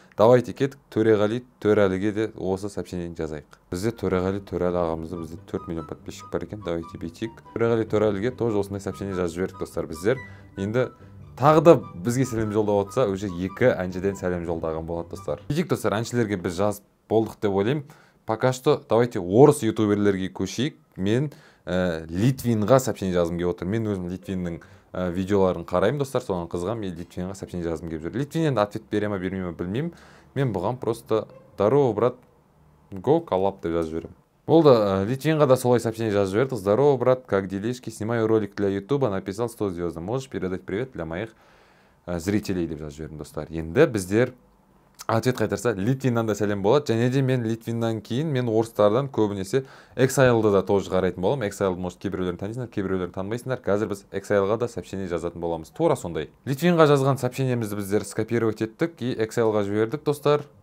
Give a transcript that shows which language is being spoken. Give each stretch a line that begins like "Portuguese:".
Russian: Давайте
Kazakh: кеттік, Төреғали Төрәліге де осы сообщениені жазайық. Бізде Төреғали Төрәлі ағамызда бізде 4 миллион подписчик бар екен.
Russian: Давайте
Kazakh: бейтейік. Төреғали Төрәліге
Russian: тоже
Kazakh: осындай сообщение жазып жібердік достар. Біздер енді тағы да бізге сәлем жолдап отса,
Russian: уже
Kazakh: 2 әншіден сәлем жолдаған болады достар. Бейтейік достар, әншілерге біз жазып болдық деп ойлаймын.
Russian: Пока что давайте
Kazakh: орыс ютуберлерге көшейік. Мен Литвинға сообщение жазғым келіп отыр. Мен өзім Литвиннің видеоларын қараймын достар, соған қызғам, мен Литвинға сообщение жазғым келіп жүр. Литвин енді
Russian: ответ
Kazakh: бере ме бермей ме білмеймін. Мен бұған
Russian: просто здорово, брат, го коллап
Kazakh: деп жазып жіберемін. Болды, Литвинға да солай сообщение жазып жібердік.
Russian: Здорово, брат, как делишки? Снимаю ролик для ютуба, написал 100 звезд. Можешь передать привет для моих зрителей
Kazakh: деп жазып жібердім достар. Енді біздер ответ қайтарса, Литвиннан да сәлем болады. Және де мен Литвиннан кейін мен орыстардан көбінесе Exile-ды да
Russian: тоже
Kazakh: қарайтын болам. Exile-ды
Russian: может
Kazakh: кейбіреулерін танисыңдар, кейбіреулерін танымайсыңдар. Қазір біз Exile-ға да сообщение жазатын боламыз. Тура сондай. Литвинға жазған сообщениемізді біздер
Russian: скопировать
Kazakh: еттік и Exile-ға жібердік достар.